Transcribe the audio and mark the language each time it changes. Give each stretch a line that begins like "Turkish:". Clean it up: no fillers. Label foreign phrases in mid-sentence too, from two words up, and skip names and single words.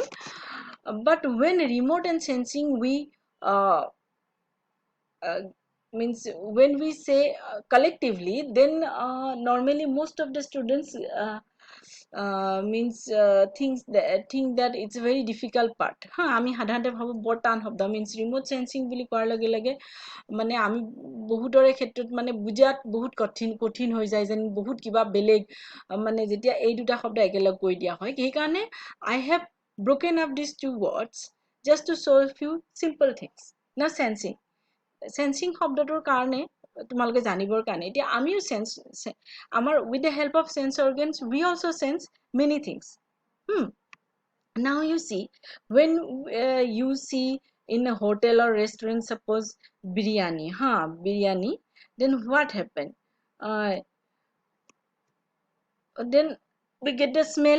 English: But when remote and sensing, we means when we say collectively, then normally most of the students means think that it's a very difficult part.
Assamese: আমি সাধাৰণতে ভাবো বৰ টান শব্দ,
English: means remote sensing
Assamese: বুলি কোৱাৰ লগে লগে মানে আমি বহুতৰে ক্ষেত্ৰত মানে বুজাত বহুত কঠিন হৈ যায়, যেন বহুত কিবা বেলেগ, মানে যেতিয়া এই দুটা শব্দ একেলগ কৈ দিয়া হয়। সেইকাৰণে
English: I have broken up these two words just to show a few simple things. Now sensing
Assamese: শব্দটোৰ কাৰণে তোমালোকে জানিবৰ কাৰণে এতিয়া আমিও সেন্স আমাৰ
English: with the help of sense organs we also sense many things. Now you see, when you see in a hotel or restaurant, suppose biryani, then what happened? Then we get the smell.